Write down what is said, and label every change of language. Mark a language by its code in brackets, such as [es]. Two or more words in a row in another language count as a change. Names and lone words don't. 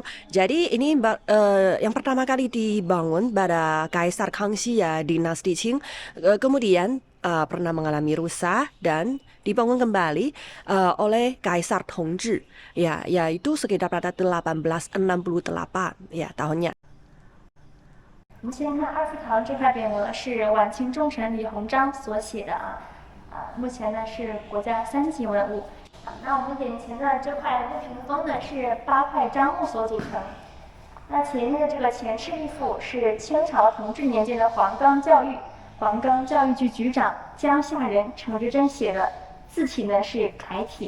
[id] Jadi ini yang pertama kali dibangun pada Kaisar Kangxi ya, dinasti Qing. Kemudian pernah mengalami rusak dan dibangun kembali oleh Kaisar Tongzhi, ya, yaitu sekitar pada 1868 ya tahunnya. [zh] 我们先看二副堂这块匾额是晚清重臣李鸿章所写的目前呢是国家3级文物。那我们眼前的这块木屏风呢是8块樟木所组成。那前面的这个前赤壁赋是清朝同治年间的黄冈教育局局长江夏人程之珍写的，字体呢是楷体。